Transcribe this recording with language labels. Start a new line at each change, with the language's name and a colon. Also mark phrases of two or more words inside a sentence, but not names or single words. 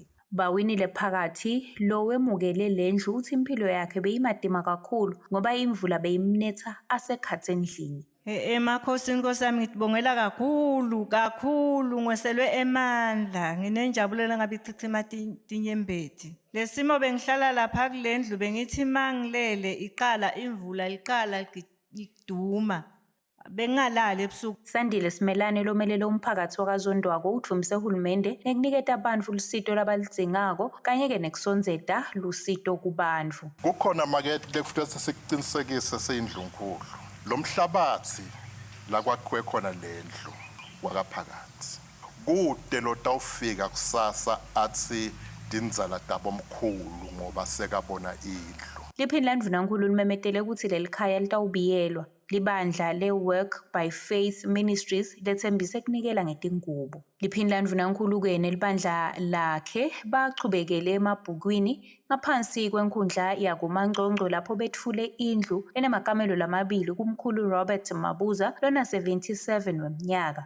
Swati: Bawini lephakathi lo wemukele lendlu uthi impilo yakhe beyimadima kakhulu ngoba imvula beyimnetha asekhathe endlini. Emakhosi Nkosi yami ngitibongela kakhulu ngweselwe emandla nginenjabulo ngabe ichichima tinyembeti lesimo bengihlala lapha kulendlu bengithi mangilele iqala imvula liqala iduma bengalali ebusuku. Sandile Simelane lomelele umphakathi wakazondwako udlumise uhulumende nekuniketa abantu lusito labalidzingako kanye-ke nekusonzeta lusito kubantu. Kukhona makete lekufuthi sikuqinisekise seyindlunkulu lo mhlabathi la kwakhiwe khona lendlu wakaphakathi kude lotawufika kusasa athi dindzala tabomkhulu ngoba sekabona indlu. Liphindela ndvunankhulu limemetele ukuthi leli khaya litawubiyelwa. Libandla le-Work by Faith Ministries lethembise kunikela ngetingubo. Liphindela ndvunankhulu-ke nelibandla lakhe bachubekele emabhukwini ngaphansi kwenkhundla yakuMangcongco lapho betfule indlu enemakamelo lamabili kumkhulu Robert Mabuza lona 77 weminyaka.